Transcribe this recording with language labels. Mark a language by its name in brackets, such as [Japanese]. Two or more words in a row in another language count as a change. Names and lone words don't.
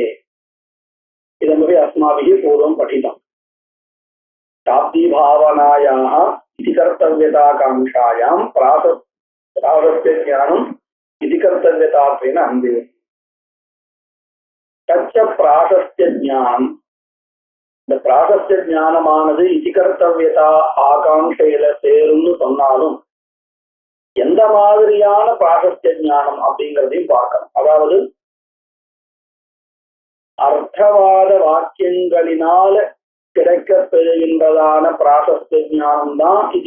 [Sanskrit] इदमपि अस्माभिः पूर्वं पठितम्। शाब्दीभावनायाः इति कर्तव्यताकाङ्क्षायां प्राशस्त्यज्ञानम् इति कर्तव्यतात्वेन अन्वेति। तच्च प्राशस्त्यज्ञाனம், [Tamil] இந்த பிராசஸ்திய ஞானமானது [Sanskrit] इति कर्तव्यता [Tamil] ஆகாங்கையில சேரும்னு சொன்னாலும் எந்த மாதிரியான பிராசஸ்திய ஞானம் அப்படிங்கிறதையும் பார்க்கணும். அதாவது அர்த்தவாத வாக்கியங்களினால கிடைக்கப் பெறுகின்றதான பிராசஸ்திய ஞானம் தான் இதி